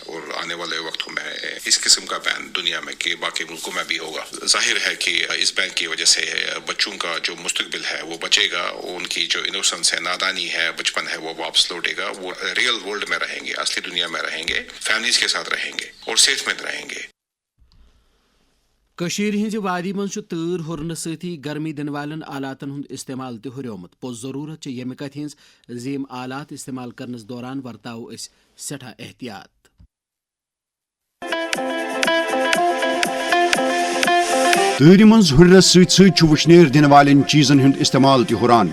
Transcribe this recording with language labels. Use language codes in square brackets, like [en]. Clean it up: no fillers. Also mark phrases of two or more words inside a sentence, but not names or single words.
[ur] اور آنے والے وقتوں میں اس قسم کا بین دنیا میں کہ باقی ملکوں میں بھی ہوگا. ظاہر ہے کہ اس بین کی وجہ سے بچوں کا جو مستقبل ہے وہ بچے گا، ان کی جو انوسنس ہے، نادانی ہے، بچپن ہے، وہ واپس لوٹے گا. وہ [en] real world [ur] میں رہیں گے، اصلی دنیا میں رہیں گے، فیملیز کے ساتھ رہیں گے اور صحت مند رہیں گے. [ks] کشیر ہنز وادی من تۭر ہُرنہٕ سۭتی گرمی دِنہٕ والٮ۪ن آلاتن ہُنٛد استعمال تہِ ہُریومُت. پوٚز ضروٗرت چھِ ییٚمہِ کتھِ ہٕنٛز زِ یِم آلات استعمال کرنس دوران ورتاوو أسۍ سٮ۪ٹھاہ احتیاط. تۭرِ منٛز ہُرنس سۭتۍ سۭتۍ چھُ وُشنیر دِنہٕ والٮ۪ن چیٖزن ہُنٛد استعمال تہِ ہُران.